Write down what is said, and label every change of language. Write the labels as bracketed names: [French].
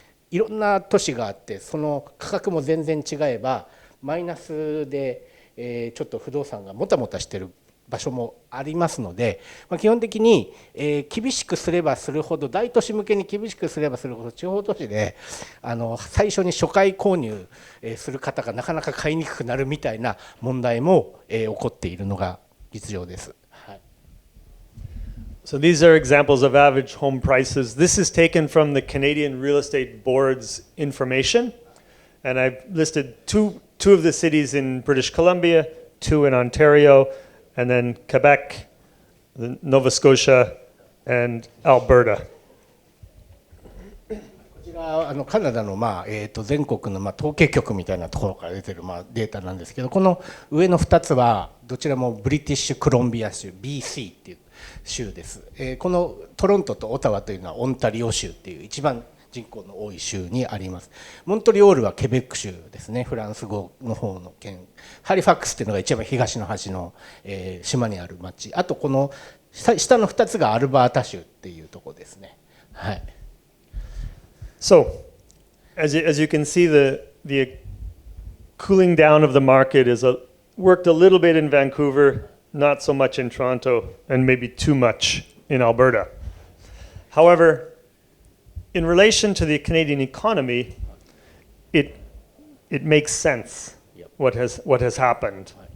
[Japanese] いろんな都市があって、その価格も全然違えばマイナスでちょっと不動産がもたもたしてる場所もありますので、基本的に厳しくすればするほど、大都市向けに厳しくすればするほど、地方都市で最初に初回購入する方がなかなか買いにくくなるみたいな問題も起こっているのが実情です。 [English] So these are examples of average home prices. This is taken from the Canadian Real Estate Board's information, and I've listed two of the cities in British Columbia, 2 in Ontario, and then Quebec, Nova Scotia, and Alberta. [Japanese] こちらカナダの全国の統計局みたいなところから出てるデータなんですけど、この上の2つはどちらもブリティッシュコロンビア州 BC っていう州です。このトロントとオタワというのはオンタリオ州っていう一番人口の多い州にあります。モントリオールはケベック州ですね、フランス語の方の県。ハリファックスっていうのが一番東の端の、島にある町。あとこの下の2つがアルバータ州っていうところですね。はい。 [English] So, as you can see, the cooling down of the market is worked a little bit in Vancouver, not so much in Toronto, and maybe too much in Alberta. However, in relation to the Canadian economy, it makes sense what has happened.